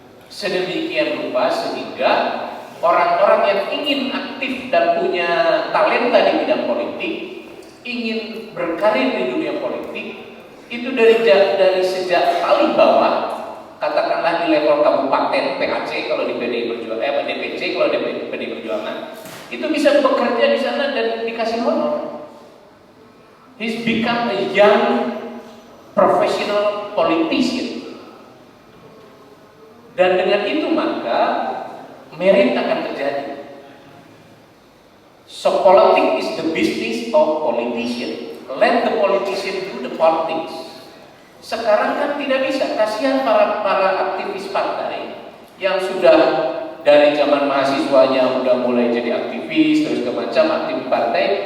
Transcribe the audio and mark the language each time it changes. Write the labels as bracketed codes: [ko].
[id] Sedemikian rupa sehingga orang-orang yang ingin aktif dan punya talenta di bidang politik, ingin berkarir di dunia politik, itu dari sejak paling bawah, katakanlah di level kabupaten PAC kalau di PDI Perjuangan, DPC kalau di PDI Perjuangan, itu bisa bekerja di sana dan dikasih honor. [en] He's become a young professional politician. [id] Dan dengan itu maka merit akan terjadi. [en] So politics is the business of politician. Let the politician do the politics. [id] Sekarang kan tidak bisa. Kasihan para aktivis partai yang sudah dari zaman mahasiswanya udah mulai jadi aktivis, terus ke macam aktivis partai.